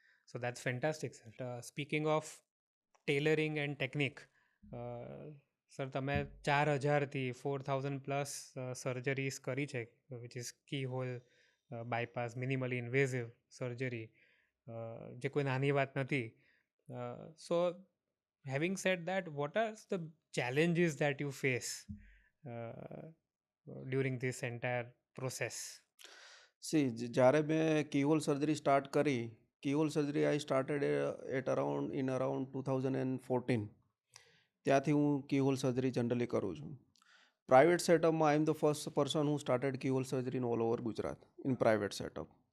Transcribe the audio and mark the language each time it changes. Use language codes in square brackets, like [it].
[en] So that's fantastic, sir. Speaking of tailoring and technique, [gu] sir તમે 4000થી 4000 plus surgeries કરી છે, [en] which is keyhole bypass minimally invasive surgery, [gu] જે કોઈ નાની વાત નથી. [en] So having said that, what are the challenges that you face uh, during this entire process? [gu] જ્યારે મેં કીહોલ સર્જરી સ્ટાર્ટ કરી, કીહોલ surgery [en] I started at around 2014. [gu] ત્યાંથી હું કીહોલ સર્જરી જનરલી કરું છું. Private સેટઅપમાં [en] I am the first person [gu] હું [en] Started keyhole surgery in all over Gujarat in private setup.